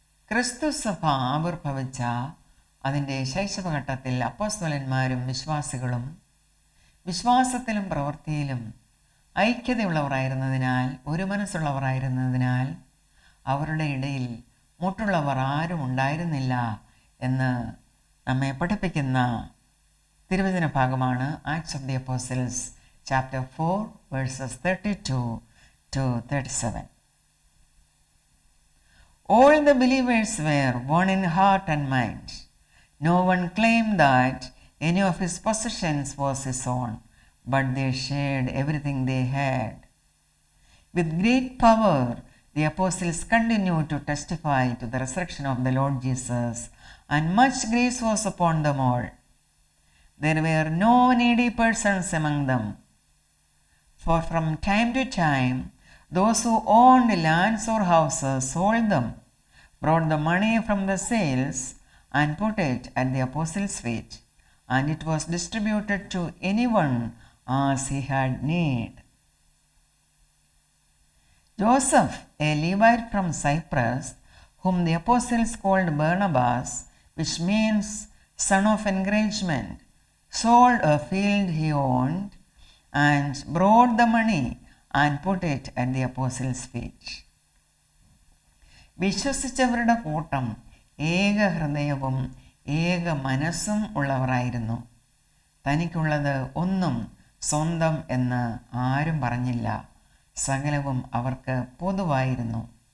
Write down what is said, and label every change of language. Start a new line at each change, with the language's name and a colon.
Malayalam: ക്രിസ്തു സഭ ആവിർഭവിച്ച അതിൻ്റെ ശൈശവഘട്ടത്തിൽ അപ്പോസ്തലന്മാരും വിശ്വാസികളും വിശ്വാസത്തിലും പ്രവൃത്തിയിലും ഐക്യതയുള്ളവരായിരുന്നതിനാൽ, ഒരു മനസ്സുള്ളവരായിരുന്നതിനാൽ അവരുടെ ഇടയിൽ മുട്ടുള്ളവർ ആരും ഉണ്ടായിരുന്നില്ല എന്ന് നമ്മെ പഠിപ്പിക്കുന്ന തിരുവചന ഭാഗമാണ് acts of the apostles chapter 4 versus 32 to 37.
English: All the believers were one in heart and mind. No one claimed that any of his possessions was his own, but they shared everything they had. With great power, the apostles continued to testify to the resurrection of the Lord Jesus, and much grace was upon them all. There were no needy persons among them, for from time to time, those who owned lands or houses sold them, brought the money from the sales, and put it at the apostles' feet, and it was distributed to anyone as he had need. Joseph, a Levite from Cyprus, whom the apostles called Barnabas, which means son of encouragement, sold a field he owned and brought the money and put it at the apostles' feet.
Malayalam: വിശ്വസിച്ചവരുടെ കൂട്ടം ഏക ഹൃദയവും ഏക മനസ്സും ഉള്ളവരായിരുന്നു. തനിക്കുള്ളത് ഒന്നും സ്വന്തം എന്ന് ആരും പറഞ്ഞില്ല. സകലവും അവർക്ക് പൊതുവായിരുന്നു.